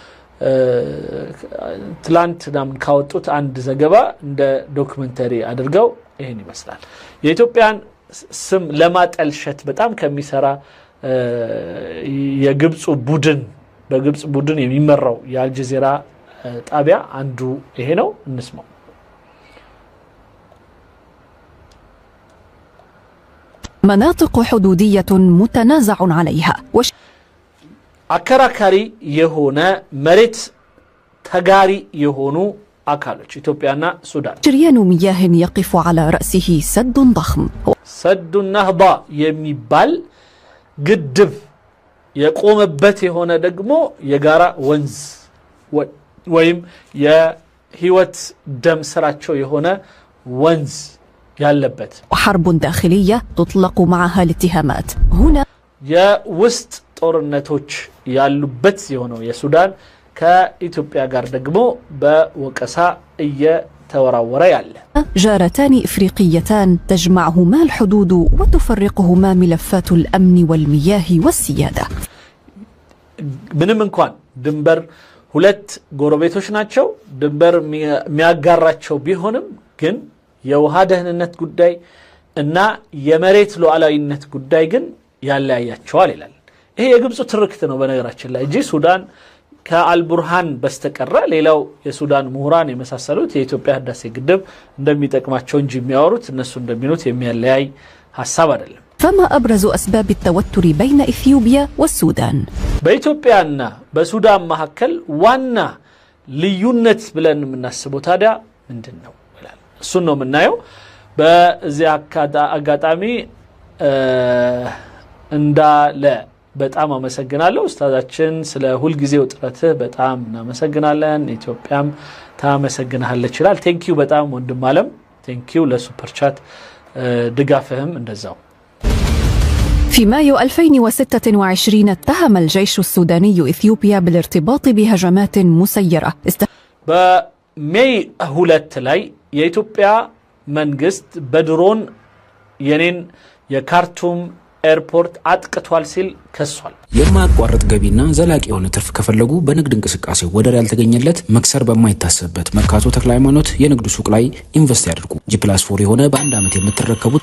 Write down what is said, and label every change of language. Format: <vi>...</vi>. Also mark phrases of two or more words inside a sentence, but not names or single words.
<am>ትላንት ናምን ካወጡት አንድ ዘገባ እንደ ዶክመንተሪ አድርገው ይሄን ይመስላል የኢትዮጵያን ስም ለማጠልሸት በጣም ከሚሰራ የግብጽ በግብጽ ቡድን የሚመራው የአልጀዚራ ጣቢያ አንዱ ይሄ ነው እንስማው</am> <ar>مناطق حدودية متنازع عليها</ar> <am>አከራካሪ የሆነ መሬት ተጋሪ የሆኑ አካሎች ኢትዮጵያና ሱዳን</am> <ar>جريان مياه يقف على رأسه سد ضخم</ar> <am>سد النهضة የሚባል ግድብ የቆመበት የሆነ ደግሞ የጋራ ወንዝ ወይም የህይወት ደም ስራቸው የሆነ ወንዝ ያለበት</am> <ar>وحرب داخلية تطلق معها الاتهامات هنا</ar> <am>የውስጥ ጦርነቶች ያሉበት የሆነው የሱዳን ከኢትዮጵያ ጋር ደግሞ በወቀሳ እየተወራወረ ያለ</am> <ar>جارتان إفريقيتان تجمعهما الحدود وتفرقهما ملفات الأمن والمياه والسيادة</ar> <am>ምንም እንኳን ድንበር ሁለት ጎረቤቶች ናቸው ድንበር የሚያጋራቸው ቢሆንም ግን የውሃ ደህንነት ጉዳይ እና የመሬት ሉዓላዊነት ጉዳይ ግን ያለያያቸዋል ይላል ይሄ የግብጽ ትርክት ነው በነገራችን ላይ እንጂ ሱዳን ከአልቡርሃን በስተቀረ ሌላው የሱዳን ምሁራን የመሳሰሉት የኢትዮጵያ ህዳሴ ግድብ እንደሚጠቅማቸው እንጂ የሚያወሩት እነሱ እንደሚሉት የሚያለያይ ሐሳብ አይደለም</am> <ar>فما أبرز أسباب التوتر بين إثيوبيا والسودان</ar> <am>በኢትዮጵያና በሱዳን መካከል ዋና ልዩነት ብለን የምናስበው ታዲያ ምንድነው ይላል እሱን ነው የምናየው በዚህ አጋጣሚ እንዳለ በጣም አመሰግናለሁ ኡስታዛችን ስለ ሁሉ ጊዜው ጥረትህ በጣም እናመሰግናለን ኢትዮጵያም ታመሰግናለች ይላል ቴንኪው በጣም ወንድም አለም ቴንኪው ለሱፐር ቻት ድጋፍህም እንደዛው</am> <ar>في مايو 2026 اتهم الجيش السوداني إثيوبيا بالارتباط بهجمات مسيرة بماي هولت لاي</ar> <am>የኢትዮጵያ መንግስት በድሮን የኔን የካርቱም ኤርፖርት አጥቅቷል ሲል ከሷል የማያቋርጥ ገቢና ዘላቂ የሆነ ትርፍ ከፈለጉ በንግድ እንቅስቃሴ ወደር ያልተገኘለት መክሰር በማይታሰብበት መርካቶ ተክለ ሃይማኖት የንግድ ሱቅ ላይ ኢንቨስት ያድርጉ G+4 የሆነ በአንድ ዓመት የምትረከቡት</am>